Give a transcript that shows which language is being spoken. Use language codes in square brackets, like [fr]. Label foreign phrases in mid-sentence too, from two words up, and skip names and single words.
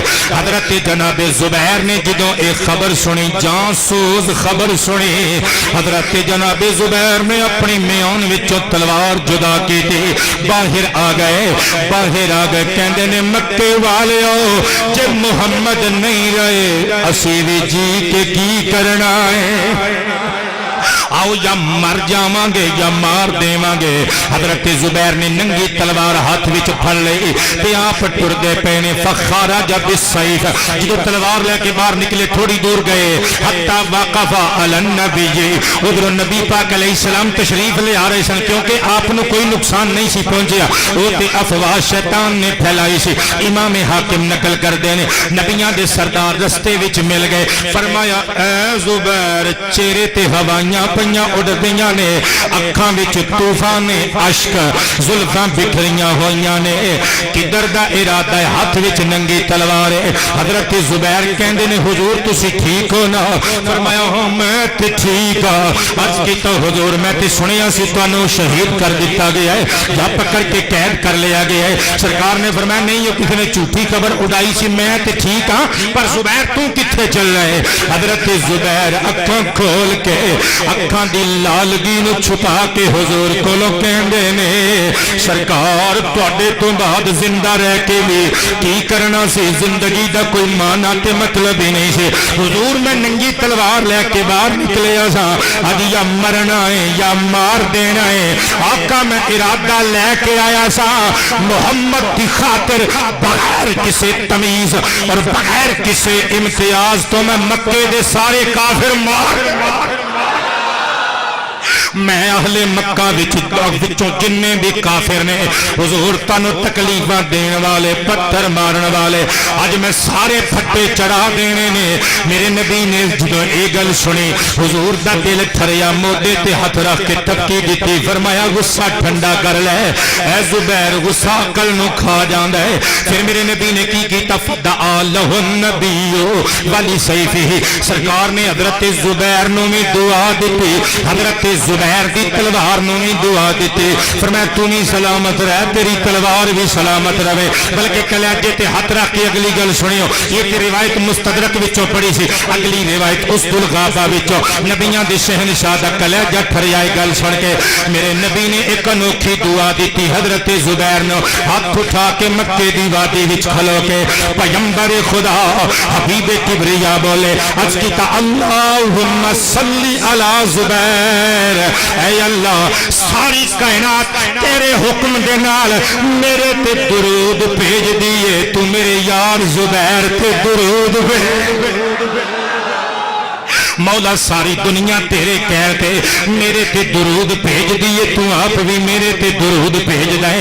[pa] حضرت جناب زبیر نے جدوں ایک خبر سنی جانسوز خبر سنی حضرت جناب زبیر نے اپنی میان وچوں تلوار جدا کی تھی باہر آ گئے کہندے نے مکے والیو جے محمد نہیں رہے اسی بھی جی کے کی کرنا ہے آؤ یا مر جاواں گے یا مار دیواں گے. حضرت زبیر نے ننگی تلوار ہاتھ وچ پھڑ لئی تے آپ ٹردے پے نے [ar] فخرج بالسیف [pa] جدو تلوار لے کے باہر نکلے تھوڑی دور گئے [ar] حتی وقف علی النبی [pa] ادھر نبی پاک علیہ السلام تشریف لے آ رہے سن کیونکہ آپ نو کوئی نقصان نہیں سی پہنچیا وہ تے افواہ شیطان نے پھیلائی سی. امام حاکم نقل کر دینے نبیاں دے سردار رستے وچ مل گئے فرمایا اے زبیر چہرے تے ہوائیاں پہنیاں اڑ دیاں نے اکھاں وچ طوفان عشق زلفاں بکھریاں ہوئیاں نے کدھر دا ارادہ ہے ہاتھ وچ ننگی تلوار ہے. حضرت زبیر کہندے نے حضور تسی ٹھیک ہو نا فرمایا ہاں میں تے ٹھیک ہاں. عرض کیتا حضور میں تے سنیا سی تانوں شہید کر دیتا گیا ہے یا پکڑ کے قید کر لیا گیا ہے. سرکار نے فرمایا نہیں یہ کسی نے جھوٹی خبر اڑائی سی میں تے ٹھیک ہاں پر زبیر تو کتھے چل رہے. حضرت زبیر اکھاں کھول کے اکھاں اکھاں دی لالگی نو چھپا کے حضور کولوں کہندے نے سرکار تواڈے تو بعد زندہ رہ کے بھی کی کرنا سی، زندگی دا کوئی معنی تے مطلب ہی نہیں سی۔ حضور میں ننگی تلوار لے کے باہر نکلیا سا، اج یا مرنا ہے یا مار دینا ہے، آقا میں ارادہ لے کے آیا سا محمد کی خاطر، بغیر کسی تمیز اور بغیر کسی امتیاز تو میں مکے دے سارے کافر مار میں اہل مکہ وچوں جننے بھی کافر نے حضور تانوں تکلیفاں دین والے پتھر مارن والے اج میں سارے پھٹے چڑھا دینے نے۔ میرے نبی نے جدوں اے گل سنی حضور دا دل ٹھریا، موڈے تے ہاتھ رکھ کے تھپکی دتی، فرمایا غصہ ٹھنڈا کر لے، اے زبیر غصہ عقل نو کھا جاندا ہے۔ پھر میرے نبی نے کی کیتا، [ar] فدعا لہ النبی ولی سیفہ، [pa] سرکار نے حضرت زبیر نو بھی دعا دتی، حضرت زبیر دی تلوار نو بھی دعا دیتی، فرمایا تو بھی سلامت رہ، تیری تلوار بھی سلامت رہے۔ بلکہ کلیجے تے ہاتھ رکھ کے اگلی گل سنیو، یہ تے روایت مستدرک وچوں پڑھی سی، اگلی روایت اسد الغابہ وچوں، نبیاں دے شہنشاہ دا کلیجہ ٹھریا گل سن کے میرے نبی نے ایک انوکھی دعا دیتی، حضرت زبیر نو ہاتھ اٹھا کے مکے دی وادی وچ کھلو کے پیغمبر خدا حبیب کبریا بولے عرض کیتا، [ar] اللہم صلی علی زبیر، [pa] اے اللہ ساری کائنات تیرے حکم دے نال میرے تے درود بھیج دیئے، تو میرے یار زبیر تے درود بھیج، مولا ساری دنیا تیرے کہہ کے میرے تے درود بھیج دیئے، تو آپ بھی میرے تے درود بھیج دائے۔